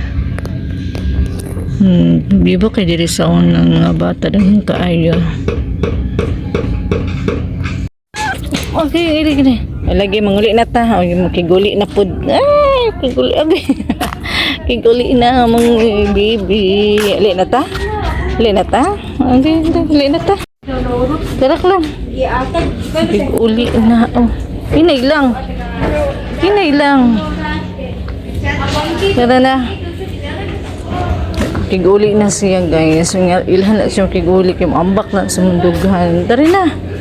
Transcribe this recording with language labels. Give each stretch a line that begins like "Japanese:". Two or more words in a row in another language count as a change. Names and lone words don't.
Cebuano: Bibo kayo diri sa unang mga bata ng kaayo. Okay, gini. Lagi manguli na ta. Makiguli na pod. Ay, kiguli abi. Kiguli na mga baby. Ali na ta? Okay, ali na ta. Tarak lang. Kiguli na. Oh. Hinay lang.
Filipino: Tara na.
Cebuano: Kiguli na siya guys. Ilhan na siyang kiguli. Ambak na sa mundugan.
Filipino: Tara na.